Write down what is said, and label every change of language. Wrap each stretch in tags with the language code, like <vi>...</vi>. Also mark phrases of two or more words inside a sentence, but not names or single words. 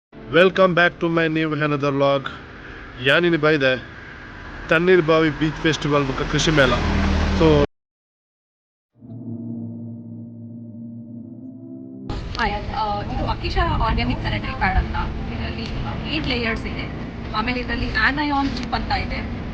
<en>Welcome back to my new another vlog.</en> <tcy>ಯಾನಿನಿ ಬೈದೆ ತಣ್ಣೀರ್ಬಾವಿ ಬೀಚ್ ಫೆಸ್ಟಿವಲ್ ಬುಕ್ಕ ಕೃಷಿ ಮೇಳ.</tcy> <kn>ಸೊ ಇದು ಅಕಿಶ</kn> <en>organic sanitary pad</en> <kn>ಅಂತ. ಇದರಲ್ಲಿ 8 ಲೇಯರ್ಸ್ ಇದೆ. ಆಮೇಲೆ ಇದರಲ್ಲಿ</kn> <en>anion chip</en> <kn>ಅಂತ ಇದೆ.</kn>